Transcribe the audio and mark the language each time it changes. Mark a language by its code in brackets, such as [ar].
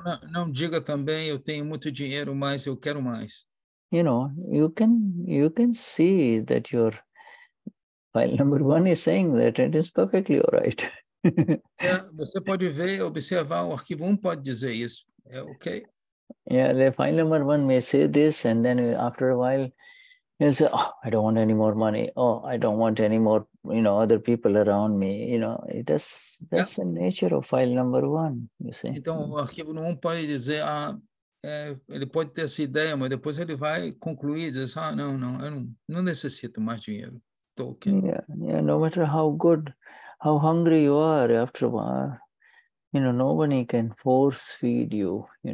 [pt] Não diga também, eu tenho muito dinheiro, mas eu quero mais. [en] You know, you can see that your file number 1 is saying that it is perfectly all right. [pt] Você pode ver, observar, o arquivo 1 pode dizer isso. É ok. [en] Yeah, the file number 1 may say this, and then after a while, you'll say, oh, I don't want any more money. Oh, I don't want any more, other people around me. That's the nature of file number 1, you see. [pt] Então, o arquivo 1 pode dizer, ele pode ter essa ideia, mas depois ele vai concluir, dizer, não, eu não necessito mais dinheiro. Estou ok. [en] Yeah, no matter how good, how hungry you are, after a while, nobody can force feed you,